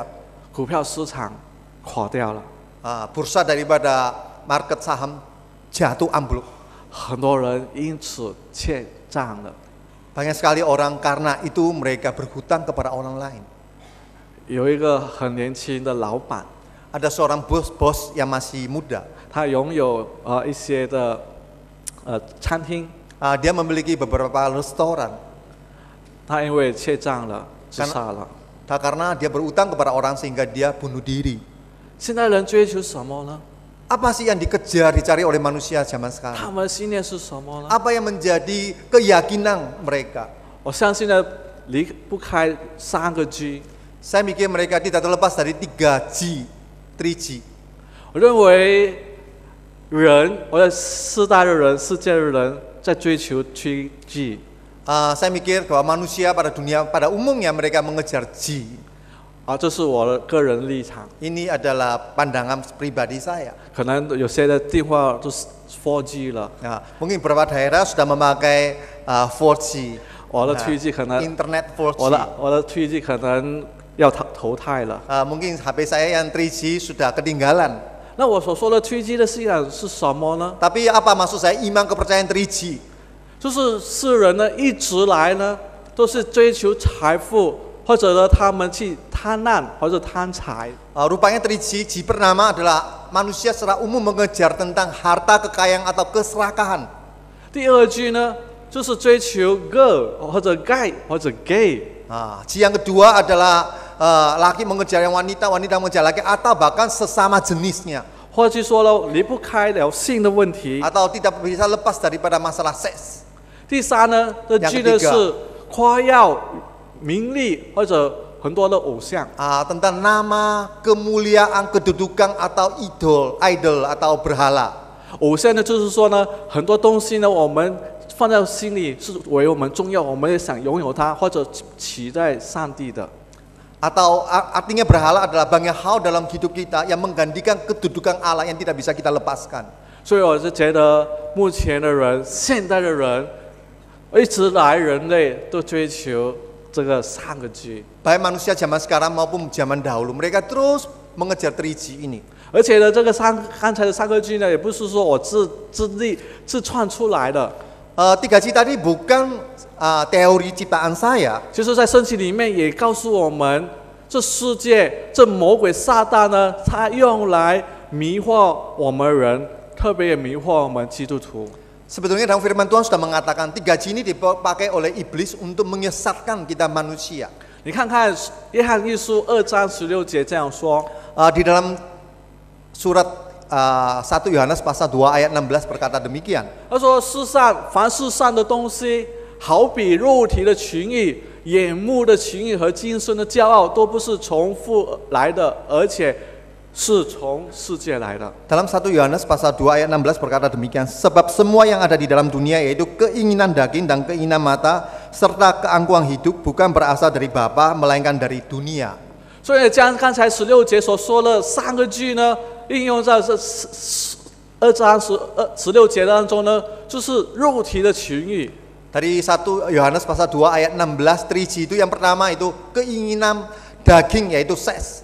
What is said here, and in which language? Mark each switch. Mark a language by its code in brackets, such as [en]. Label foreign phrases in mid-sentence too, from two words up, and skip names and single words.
[zh] 股票市场垮掉了， [id] bursa daripada market saham jatuh ambruk. [zh] 很多人因此欠账了。 [id] Banyak sekali orang karena itu mereka berhutang kepada orang lain. [zh] 有一个很年轻的老板， [id] Ada seorang bos yang masih muda. [zh] 他拥有一些的餐厅， [id] Dia memiliki beberapa restoran. [zh] 他因为欠账了自杀了。 [id] Karena dia berutang kepada orang sehingga dia bunuh diri. [zh] 现在人追求什么呢？ [id] Apa sih yang dikejar, dicari oleh manusia zaman [zh] 他 [id] sekarang? [zh] 们的信念是什么呢？ [id] Apa yang menjadi keyakinan mereka? [zh] 我相信呢，离不开3个 G。 [id] Saya mikir mereka tidak terlepas dari 3G, 3G. [zh] 我认为世代的人、世界的人在追求 3G。 [id] Saya mikir bahwa manusia pada dunia pada umumnya mereka mengejar G. [zh] 这是我的个人立场。 [id] Ini adalah pandangan pribadi saya. [zh] 可能有些的电话都是 4G 了， [id] Mungkin beberapa daerah sudah memakai 4G. [zh] 我的 3G 可能 [id] Internet 4G. [zh] 我的 3G 可能要淘汰了。 [id] Mungkin HP saya yang 3G sudah ketinggalan. [zh] 那我所说的 3G 的信仰是什么呢？ [id] Tapi apa maksud saya iman kepercayaan 3G? [zh] 就是世人呢一直来呢都是追求财富，或者呢他们去贪婪或者贪财。 [id] Rupanya 3G bernama adalah manusia secara umum mengejar tentang harta, kekayaan atau keserakahan. [zh] 第2句呢就是追求 girl 或者 guy 或者 gay。 [id] G yang kedua adalah laki mengejar yang wanita, wanita mengejar laki atau bahkan sesama jenisnya. [zh] 或者说了离不开了性的问题。 [id] Atau tidak bisa lepas daripada masalah seks. [zh] 第3呢的 G 呢是夸耀名利或者很多的偶像。 [id] Tentang nama, kemuliaan, kedudukan atau idol atau berhala. [zh] 偶像呢就是说呢很多东西呢我们放在心里是为我们重要，我们也想拥有它或者取代上帝的。 [id] Atau artinya berhala adalah banyak hal dalam hidup kita yang menggantikan kedudukan Allah yang tidak bisa kita lepaskan. [zh] 所以我是觉得目前的人，现代的人，一直来人类都追求这个三个 G。 [id] Baik manusia zaman sekarang maupun zaman dahulu, mereka terus mengejar 3G ini. [zh] 而且呢，这个刚才的三个 G 呢，也不是说我自创出来的。 [id] 3G tadi bukan teori ciptaan saya. [zh] 其实，在圣经里面也告诉我们，这世界这魔鬼撒旦呢，他用来迷惑我们人，特别也迷惑我们基督徒。 [id] Sebetulnya dalam firman Tuhan sudah mengatakan 3G ini dipakai oleh iblis untuk menyesatkan kita manusia. [zh] 你看看约翰一书2章16节这样说。 [id] Di dalam surat 1 Yohanes pasal 2 ayat 16 berkata demikian. [zh] 他说：“凡世上的东西，好比肉体的情欲、眼目的情欲和今生的骄傲，都不是从父来的，而且是从世界来的。” [id] Dalam 1 Yohanes pasal 2 ayat 16 berkata demikian, sebab semua yang ada di dalam dunia yaitu keinginan daging dan keinginan mata serta keangkuhan hidup bukan berasal dari Bapa melainkan dari dunia. [zh] 所以将刚才16节所说的三个句呢，应用在这2章16节当中呢，就是肉体的情欲。 [id] Dari 1 Yohanes pasal 2 ayat 16, 3G itu yang pertama itu keinginan daging yaitu seks.